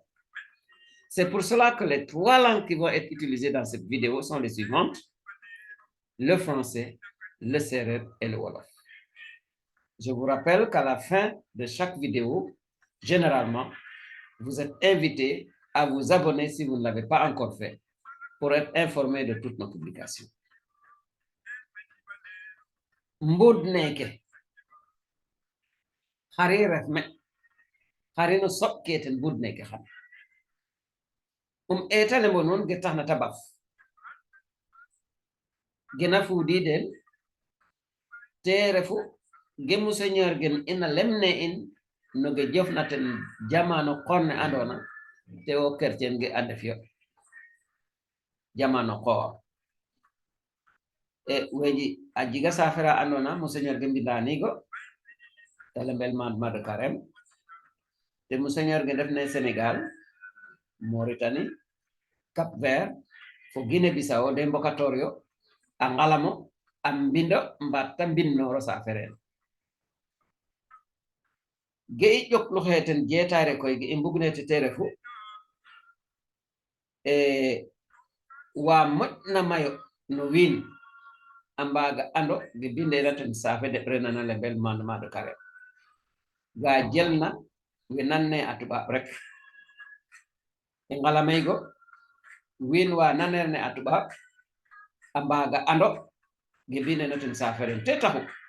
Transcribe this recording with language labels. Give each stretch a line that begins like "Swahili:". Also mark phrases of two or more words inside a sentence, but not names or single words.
French: C'est pour cela que les 3 langues qui vont être utilisées dans cette vidéo sont les suivantes: le français, le Serer et le Wolof. Je vous rappelle qu'à la fin de chaque vidéo, généralement, vous êtes invité à vous abonner si vous ne l'avez pas encore fait, pour être informé de toutes nos publications.
Serer: Mbod neke xari refme xari no soɓ keten mbod neke xam etale mo noon ge taxna tabaf gena fuudi den te refu ge monseigneur gen ina lemne in no ge jofna ten jamano qonne andona te o chrétien ge ande fiyo jamano qoor e weji a jiga safera andona monseigneur ge mbindanigo tele mbel
French: mandement de carême
Serer: te monseigneur ge def ne Sénégal, Mauritanie, Cap-Vert fo Guinée-Bissau de mbokatorio a ngalamo a mbindo mbatta mbinnoro saferen ge i ƴoklu xeten jetare koy ge i mbugnete te refu wa moƴna mayo no wiin a mbaga ando ge bindena ten safe de renana le mbel
French: mandement de carême
Serer: ga jelna we nanne a tubaab rek e ngalameygo win wa nanerne atuba ambaga ando gebine notin safaren te taxu